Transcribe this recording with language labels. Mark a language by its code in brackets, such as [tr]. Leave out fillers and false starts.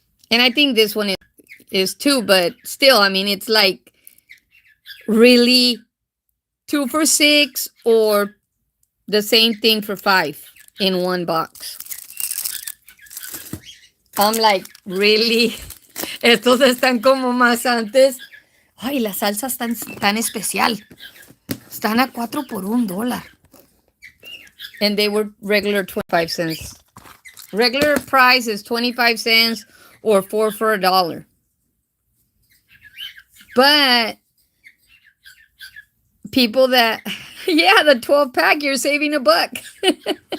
[en] And I think this one is too, but still, I mean, it's like really 2 for $6 or the same thing for $5 in one box. I'm like, really? [es] Estos están como más antes. Ay, las salsas están tan especial. Están a 4 por $1. [en] And they were regular 25 cents. Regular price is 25 cents or 4 for $1. But people that, yeah, the 12 pack, you're saving $1.